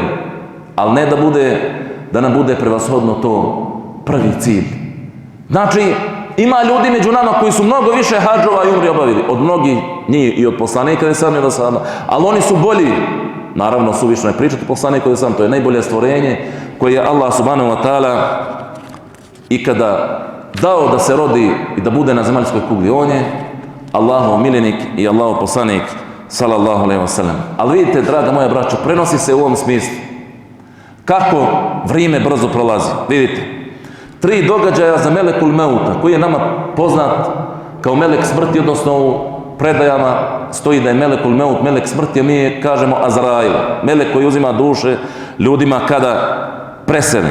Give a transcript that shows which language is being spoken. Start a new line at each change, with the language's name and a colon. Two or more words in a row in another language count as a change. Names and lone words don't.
Bosnian: Ali ne da nam bude prevashodno to prvi cilj. Znači, ima ljudi među nama koji su mnogo više hadžova i umri obavili. Od mnogih njih i od poslanika
Arabic: عليه السلام
Bosnian: do sada. Ali oni su bolji. Naravno, suvišno je pričati poslaniku
Arabic: عليه السلام,
Bosnian: to je najbolje stvorenje koje je Allah
Arabic: سبحانه وتعالى
Bosnian: ikada dao da se rodi i da bude na zemaljskoj kugli. On je Allahov miljenik i Allahov poslanik
Arabic: صلى الله عليه وسلم.
Bosnian: Ali vidite, draga moja braćo, prenosi se u ovom smislu kako vrijeme brzo prolazi. Vidite, 3 događaja za
Arabic: ملك الموت,
Bosnian: koji je nama poznat kao melek smrti, odnosno u predajama stoji da je
Arabic: ملك الموت,
Bosnian: melek smrti, a mi kažemo Azrail, melek koji uzima duše ljudima kada preseli.